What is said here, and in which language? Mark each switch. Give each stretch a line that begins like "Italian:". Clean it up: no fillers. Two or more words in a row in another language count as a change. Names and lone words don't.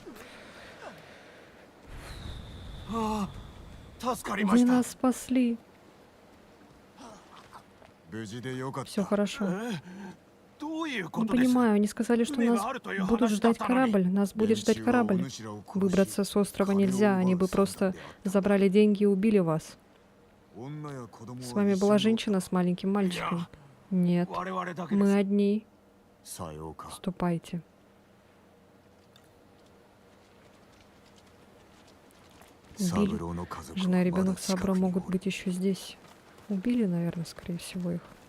Japanese: 助かりま
Russian: Вы
Japanese: した。
Russian: нас спасли.
Japanese: 無事でよかった。
Russian: Все хорошо.
Japanese: どういうこ
Russian: Не
Japanese: とです。
Russian: понимаю, они сказали, что нас будут ждать корабль. Нас будет ждать корабль. Выбраться с острова нельзя. Они бы просто забрали деньги и убили вас. С вами была женщина с маленьким мальчиком. Нет,
Japanese: 我々だけで
Russian: мы
Japanese: す。
Russian: одни.
Japanese: さようか。
Russian: Ступайте. Убили. Жена и ребенок Сабро могут быть еще здесь. Убили, наверное, скорее всего, их.